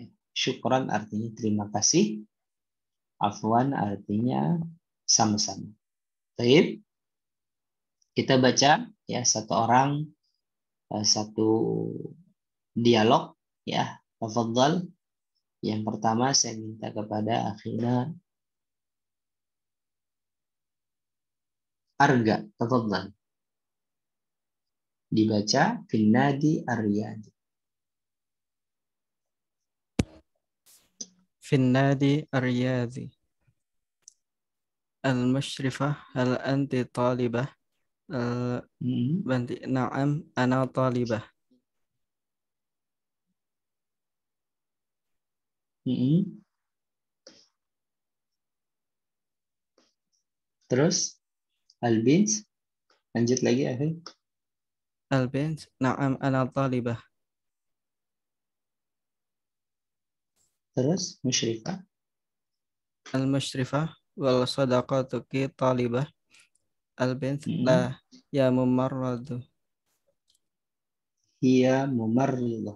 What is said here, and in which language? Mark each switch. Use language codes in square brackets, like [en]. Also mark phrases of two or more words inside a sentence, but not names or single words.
[id] Syukran artinya terima kasih. Afwan artinya sama-sama. Baik. Kita baca, ya, satu orang satu dialog, ya. Tafadhal. Yang pertama saya minta kepada akhina Arga, tafadhal. Dibaca Finnadi Aryadi. Finnadi Aryadi. [ar] المشرفة، هل أنت طالبة? بنت، نعم، أنا طالبة. [id] Terus Al-Bins, lanjut lagi, akhi. [ar] البنت، نعم، أنا طالبة. [id] Terus Musyrifah. [ar] المشرفة، وصديقتك طالبة. البنت، لا، يا ممرض. هي ممرضة.